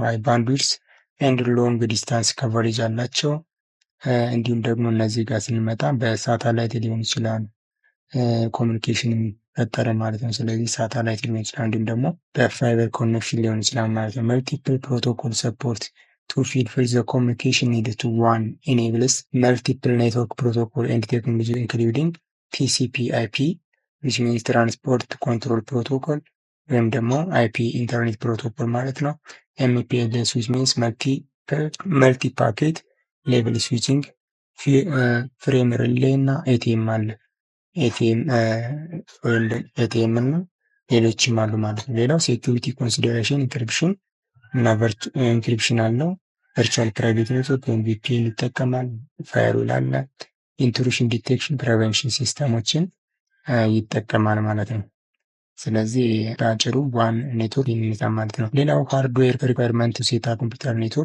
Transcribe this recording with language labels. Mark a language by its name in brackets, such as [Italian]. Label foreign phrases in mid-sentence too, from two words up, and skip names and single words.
[English] high bandwidth and long distance coverage [Amharic] አላቸው። እንዲሁም ደግሞ እነዚህ ጋር ስንመጣ በሳተላይት ሊሆን ይችላል ኮሚኒኬሽን ፈጠረ ማለት ነው። ስለዚህ ሳተላይት ሊሆን ይችላል፣ እንዲሁም ደግሞ በፋይበር ኮኔክሽን ሊሆን ይችላል ማለት ነው። [English] multiple protocol support to fulfill the communication needed to one enables multiple network protocol and technology including TCP/IP which means transport control protocol [Amharic] ወይም ደግሞ [English] IP internet protocol [Amharic] ማለት ነው። [English] MPLS which means multi packet level switching frame relay [Amharic] እና ኤቲኤም አለ። ኤቲኤም እና ሌሎችም አሉ ማለት ነው። ሌላው [English] security consideration encryption [Amharic] እና ኢንክሪፕሽን አለው። [English] virtual private network [Amharic] ወይም ቪፒኤን ይጠቀማል። ፋየርዋል አለ። [English] intrusion detection prevention systems [Amharic] ይጠቀማል ማለት ነው። ስለዚህ በአጭሩ [English] WAN network [Amharic] የሚመጣ ማለት ነው። ሌላው [English] hardware requirement setup computer network